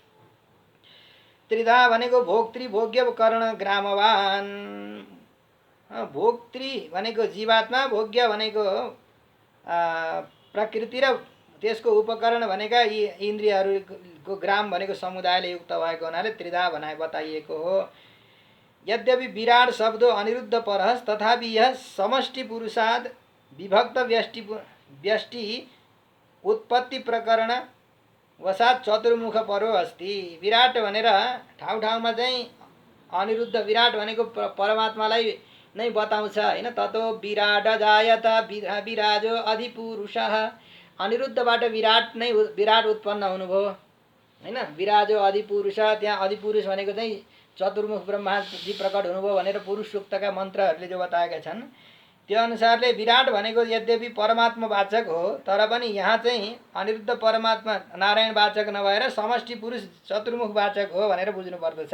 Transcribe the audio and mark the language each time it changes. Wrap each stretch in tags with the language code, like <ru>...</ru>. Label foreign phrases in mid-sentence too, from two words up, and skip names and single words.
<ne>त्रिधा भनेको</ne> <sa>भोक्तृ भोग्य कर्ण ग्रामवान,</sa> <ne>भोक्तृ भनेको जीवात्मा, भोग्य भनेको प्रकृति र त्यसको उपकरण भनेका यी इन्द्रियहरूको ग्राम भनेको समुदायले युक्त भएको हुनाले त्रिधा भनेर बताइएको हो।</ne> <sa>यद्यपि विराट शब्दो अनिरुद्ध परहस् तथापि यह समष्टि पुरुषाद विभक्त व्यष्टि उत्पत्ति प्रकरण वसात चतुर्मुख परो अस्ति।</sa> <ne>विराट भनेर ठाउँ ठाउँमा चाहिँ अनिरुद्ध, विराट भनेको परमात्मालाई नै बताउँछ होइन।</ne> <sa>ततो विराट जायत विराजो अधिपुरुषः,</sa> <ne>अनिरुद्धबाट विराट उत्पन्न हुनुभयो होइन।</ne> <sa>विराजो अधिपुरुष,</sa> <ne>त्यहाँ अधिपुरुष भनेको चाहिँ चतुर्मुख ब्रह्माजी प्रकट हुनुभयो भनेर पुरुष सूक्तका मन्त्रहरूले जो बताएका छन् त्यो अनुसारले विराट भनेको यद्यपि परमात्मा वाचक हो तर पनि यहाँ चाहिँ अनिरुद्ध परमात्मा नारायण वाचक नभएर समष्टि पुरुष चतुर्मुख वाचक हो भनेर बुझ्नु पर्दछ।</ne>